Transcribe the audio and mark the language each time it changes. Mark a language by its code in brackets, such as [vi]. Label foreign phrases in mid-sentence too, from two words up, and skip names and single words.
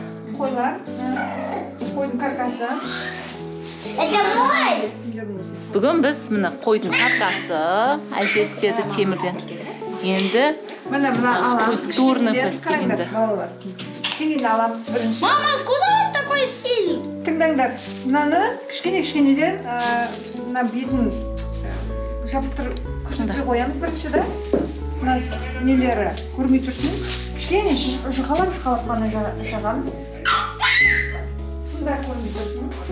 [kk] Қойлар, қойдың каркасы. Бүгін біз мына қойдың каркасы әже істеді темірден. Енді [ru] скульптурный пластилинді. [kk] Кішкене аламыз бірінші. [ru] Мама, куда он такой сильный? [kk] Тыңдаңдар, мынаны кішкенеден мына бетін жабыстырып күшітіп қоямыз бірінші да. Мына нелері көрмей тұрсын. Кішкене жұқалап қана жағамыз. Сындар көрмей тұрсын.